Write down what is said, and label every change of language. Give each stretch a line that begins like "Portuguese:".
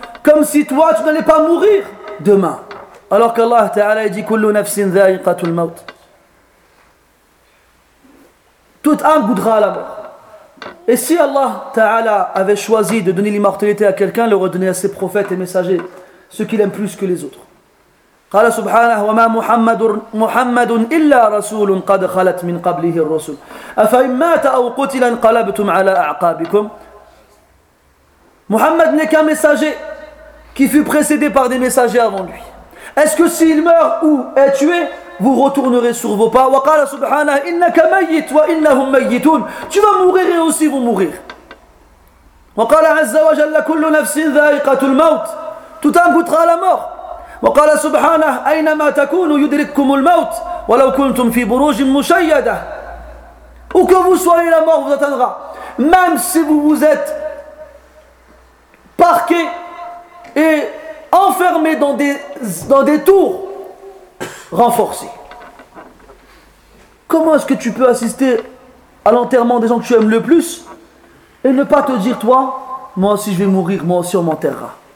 French: Comme si toi, tu n'allais pas mourir demain. Alors qu'Allah Ta'ala dit «
Arabic: Kullu nafsin dha'iqatul maut ».
French: Toute âme goûtera à la mort. Et si Allah Ta'ala avait choisi de donner l'immortalité à quelqu'un, il aurait donné à ses prophètes et messagers ceux qu'il aime plus que les autres.
Arabic: قال سبحانه وما محمد إلا رسول قد خلت من قبله الرسل أفإن مات أو قتل انقلبتم على أعقابكم.
French: Muhammad n'est qu'un messager qui fut précédé par des messagers avant lui. Est-ce que s'il meurt ou est tué, vous retournerez sur vos pas?
Arabic: وقال سبحانه إنك ميت وإنهم ميتون.
French: Tu vas mourir et aussi vous mourrez.
Arabic: وقال عز وجل كل نفس ذائقة الموت.
French: Tout homme goûtera la mort.
Arabic: وقال سبحانه أينما تكونوا يدرككم الموت ولو كنتم في بروج مشيدة.
French: Où que vous soyez, la mort vous atteindra. Même si vous vous êtes parqué et enfermé dans des tours renforcées. Comment est-ce que tu peux assister à l'enterrement des gens que tu aimes le plus et ne pas te dire toi, moi aussi je vais mourir, moi aussi on m'enterrera?